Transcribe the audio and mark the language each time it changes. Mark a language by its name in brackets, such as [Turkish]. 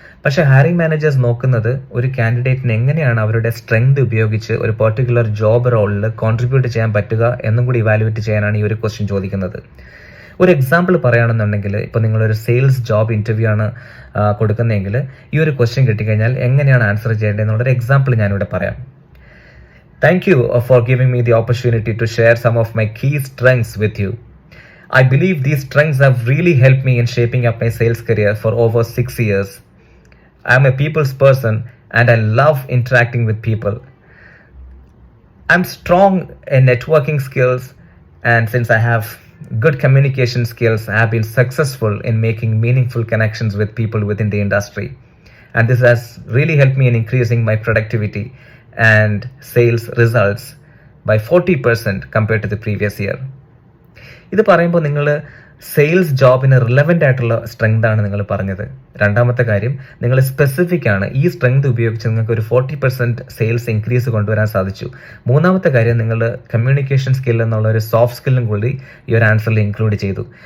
[Malayalam] പക്ഷേ hiring managers നോക്കുന്നത് ഒരു കാൻഡിഡേറ്റിന് എങ്ങനെയാണ് അവരുടെ സ്ട്രെങ്ത് ഉപയോഗിച്ച് ഒരു പെർട്ടിക്കുലർ ജോബ് റോളിൽ കോൺട്രിബ്യൂട്ട് ചെയ്യാൻ പറ്റുക എന്നും കൂടി ഇവാലുവേറ്റ് ചെയ്യാനാണ് ഈ ഒരു ക്വസ്റ്റ്യൻ ചോദിക്കുന്നത്. ഒരു എക്സാമ്പിൾ പറയുകയാണെന്നുണ്ടെങ്കിൽ, ഇപ്പോൾ നിങ്ങളൊരു സെയിൽസ് ജോബ് ഇന്റർവ്യൂ ആണ് കൊടുക്കുന്നതെങ്കിൽ ഈ ഒരു ക്വസ്റ്റ്യൻ കിട്ടിക്കഴിഞ്ഞാൽ എങ്ങനെയാണ് ആൻസർ ചെയ്യേണ്ടത് എന്നുള്ളൊരു എക്സാമ്പിൾ ഞാനിവിടെ പറയാം. [English] Thank you for giving me the opportunity to share some of my key strengths with you. I believe these strengths have really helped me in shaping up my sales career for over 6 years. I am a people's person and I love interacting with people. I'm strong in networking skills, and since I have good communication skills, I have been successful in making meaningful connections with people within the industry. And this has really helped me in increasing my productivity and sales results by 40% compared to the previous year. [Malayalam] ഇത് പറയുമ്പോൾ നിങ്ങൾ sales ജോബിന് relevant ആയിട്ടുള്ള strength ആണ് നിങ്ങൾ പറഞ്ഞത്. രണ്ടാമത്തെ കാര്യം, നിങ്ങൾ സ്പെസിഫിക് ആണ്. ഈ സ്ട്രെങ്ത് ഉപയോഗിച്ച് നിങ്ങൾക്ക് ഒരു 40% സെയിൽസ് ഇൻക്രീസ് കൊണ്ടുവരാൻ സാധിച്ചു. മൂന്നാമത്തെ കാര്യം, നിങ്ങൾ കമ്മ്യൂണിക്കേഷൻ സ്കിൽ എന്നുള്ള ഒരു സോഫ്റ്റ് സ്കില്ലും കൂടി ഈ ഒരു ആൻസറിൽ ഇൻക്ലൂഡ് ചെയ്തു.